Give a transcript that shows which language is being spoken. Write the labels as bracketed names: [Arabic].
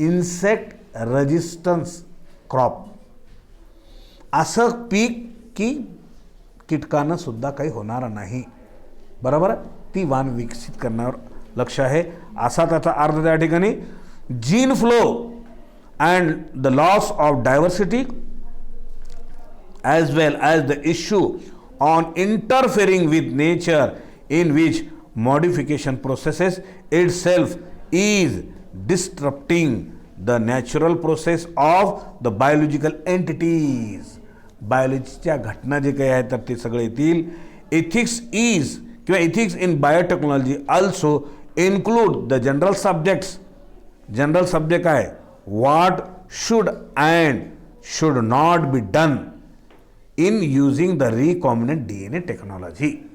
[Marathi] Insect resistance crop असं पीक की कीटकानं सुद्धा काही होणार नाही, बरोबर आहे। ती वाण विकसित करण्यावर लक्ष आहे, असा त्याचा अर्थ त्या ठिकाणी। [English] Gene flow and the loss of diversity as well as the issue on interfering with nature, in which modification processes itself is disrupting the natural process of the biological entities. [Marathi] बायोलॉजीच्या घटना जे काही आहेत तर ते सगळे येतील। [English] Ethics is किंवा ethics in biotechnology also include the general subjects. [Marathi] General subject काय, [English] What should and should not be done in using the recombinant DNA technology.